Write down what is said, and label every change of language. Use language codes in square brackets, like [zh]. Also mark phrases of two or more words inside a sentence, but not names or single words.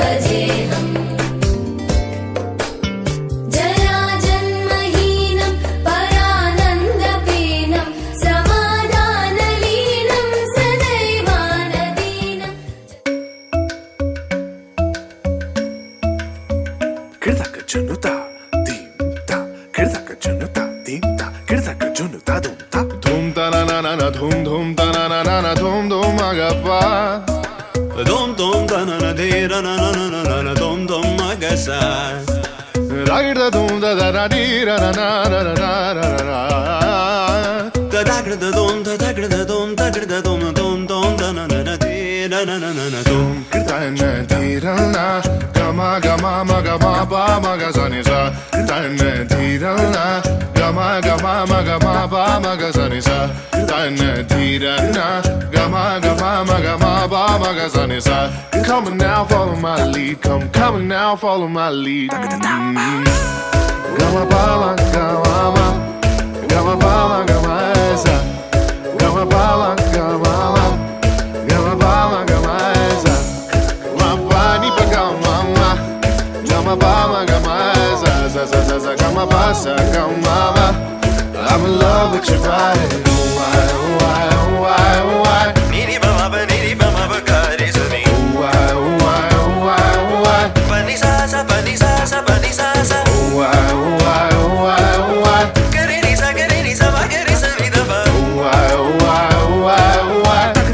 [sa] जराजन्महीनं परानन्दपीनं समाधानलीनं सदैवानदीनम् Kirdaka junuta, dimta, kirdaka junuta, dimta, kirdaka junuta, dumta. Dum ta na na na na, dum dum ta na na na na, dum dum agapa. Dom dom da na na de ra na na na na na dom dom magasa. Ragda dum da da da di ra na na na na na na na. Da da gra da dom da da gra da dom da gra da dom dom dom da na na na de ra na na na na dom. Kirtana dhirana, gama gama maga ma pa maga sa ni sa. Kirtana dhirana, gama gama maga ma pa maga sa ni sa. Kirtana dhirana, gama gama maga ma pa maga sa ni sa. [en] Come on now, follow my lead. Come on now, follow my lead. Gama pa maga gama, gama pa maga ma sa. Gama pa maga gama, gama pa maga ma sa. Mapani pa gama ma, gama pa maga ma sa sa sa sa sa gama pa sa gama ma. I'm in love with your body. Why, why, why, why? Niri ba ma ba niri ba ma ba ga re sa ni. Why, why, why, why? Pa ni sa sa pa ni sa sa pa ni sa sa. Why, why, why, why? Ga re ni sa ba ga re sa ni da ba. Why, why, why, why?